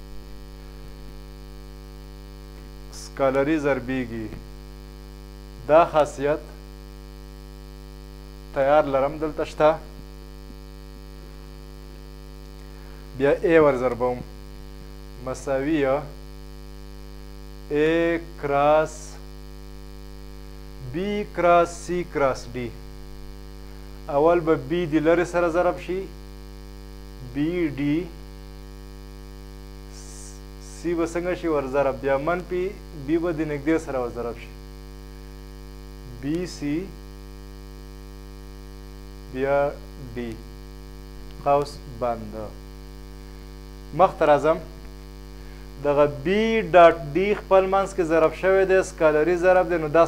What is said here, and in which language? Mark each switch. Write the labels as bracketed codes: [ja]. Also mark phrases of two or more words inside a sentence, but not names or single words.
[ps] سکالري ضربیږي دا خاصیت تیار لرم دلته شته بیا اے ور ضربوم مساویه [en] A cross B cross C cross D [ps] اول به بی د لرې سره ضرب شي بی ډي سی به څنګه شي ور ضرب بیا منفي بی به د نږدې سره ور ضرب شي بی سی بیا ډي قوس بنده مخته راځم دغه [en] B dot D [ps] خپل منځ کې ضرب شوی دی سکالري ضرب دی نو دا